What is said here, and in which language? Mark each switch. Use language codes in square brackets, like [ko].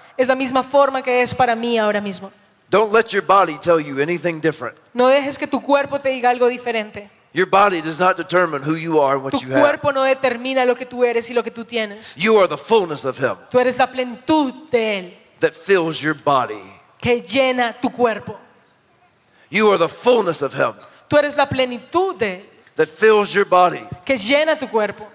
[es] Es la misma forma que es para mí ahora mismo. [en] Don't let your body tell you anything different. [es] No dejes que tu cuerpo te diga algo diferente. [en] Your body does not determine who you are and what you have. [es] Tu cuerpo no determina lo que tú eres y lo que tú tienes. [en] You are the fullness of Him. [es] Tú eres la plenitud de Él. [en] That fills your body. [es] que llena tu cuerpo. [en] You are the fullness of him. [es] Tú eres la plenitud de él. [en] That fills your body. [es] Que llena tu cuerpo.